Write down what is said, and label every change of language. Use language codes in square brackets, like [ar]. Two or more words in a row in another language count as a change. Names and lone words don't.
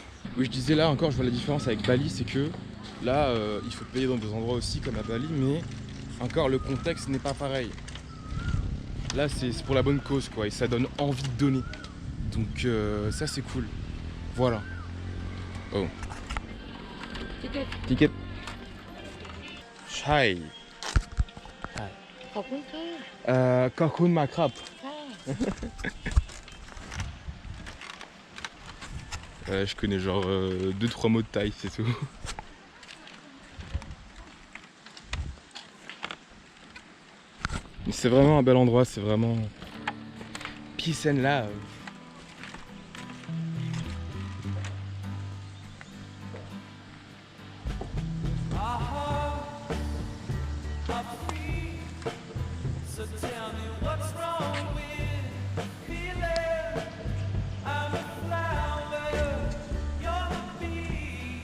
[fr] Oui je disais là encore je vois la différence avec Bali, c'est que là il faut payer dans des endroits aussi comme à Bali, mais encore le contexte n'est pas pareil. Là c'est pour la bonne cause quoi, et ça donne envie de donner. Donc ça c'est cool. Voilà. Oh. Ticket. Ticket. Chai. [th] ขอบคุณค่ะ ขอบคุณมากครับ. ค่ะ [fr] Je connais genre 2-3 mots de thaï, c'est tout. Mais c'est vraiment un bel endroit, c'est vraiment... [en] Peace and love. So tell me what's wrong with feeling I'm a flower, you're the bee.